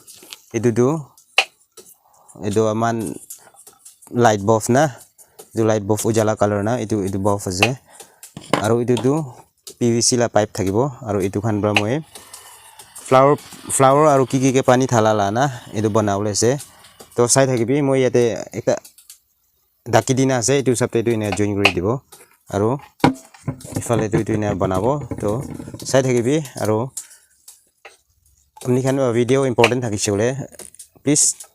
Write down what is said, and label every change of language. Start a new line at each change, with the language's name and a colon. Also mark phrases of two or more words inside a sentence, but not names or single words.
Naga Pidgin: itu aman
English: light bulb
Naga Pidgin: na itu light bulb ujala color na itu bulb ase aru itu PVC la pipe thakibo aru itu khan bra moi flower aru ki ke pani thalala na itu banawle ase to sai thakibi moi yate ekta daki dina ase itu sabte itu ine join kori dibo aru ifale itu ine banabo to sai thakibi aru apni khan
English: video important
Naga Pidgin: thakise bole please